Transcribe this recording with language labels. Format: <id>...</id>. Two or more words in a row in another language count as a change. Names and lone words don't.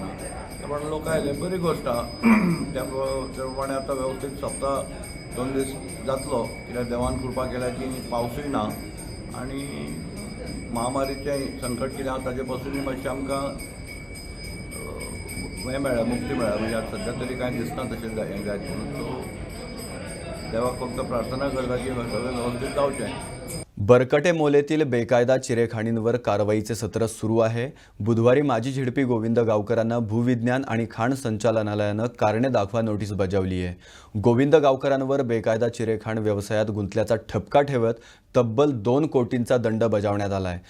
<kok>त्या पण लोक आयले बरी गोश्ट आहा. त्या प्रमाणे आतां वेवस्थीत सप्ताह 2 दीस जातलो कित्याक देवान कृपा केल्या की पावसूय ना आनी महामारीचें संकट कितें आसा ताजे पासूनय मातशें आमकां हें मेळ्ळें मुक्ती मेळ्ळ्या. म्हणजे आतां सद्या तरी कांय दिसना तशें हें जायत म्हणून. सो देवाक फक्त प्रार्थना करता की सगळें वेवस्थीत जावचें.</kok> <mr>बरकटे मोलेतील बेकायदा चिरेखाणींवर कारवाईचे सत्र सुरू आहे. बुधवारी माजी झेडपी गोविंद गावकरांना भूविज्ञान आणि खाण संचालनालयानं कारणे दाखवा नोटीस बजावली आहे. गोविंद गावकरांवर बेकायदा चिरेखाण व्यवसायात गुंतल्याचा ठपका ठेवत तब्बल 2 कोटींचा दंड बजावण्यात आला आहे.</mr>